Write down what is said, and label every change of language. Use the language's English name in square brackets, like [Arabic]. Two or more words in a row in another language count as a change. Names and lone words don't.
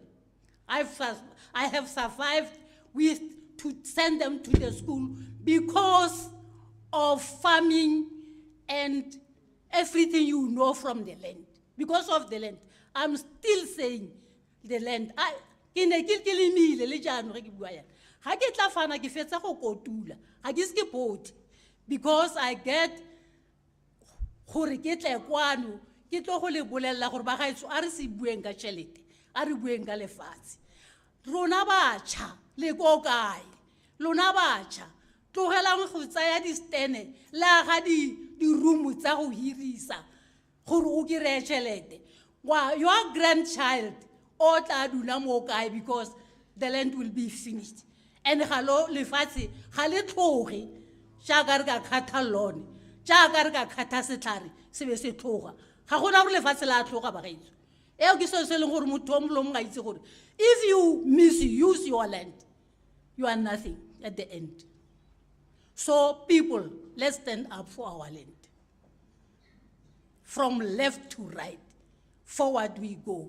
[English] I have survived with to send them to the school because of farming and everything you know from the land. Because of the land. I'm still saying the land. Because I get [Tswana] ke tlo go le bolella gore ba gaetso a re se bueng ka tšhelete, a re bueng ka lefatshe. Rona batjha le ko kae, lona batjha tlogelang go tsaya di-stene le aga di-room tsa go hirisa gore o kry-e tšhelete. [English] Your grandchild [Tswana] o tla dula mo kae, [English] because the land will be finished. [Tswana] And galo lefatshe ga le tloge jaaka re ka kgatha lone, jaaka re ka kgatha setlhare se be se tloga. [English] If you misuse your land, you are nothing at the end. So people, let's stand up for our land. From left to right, forward we go.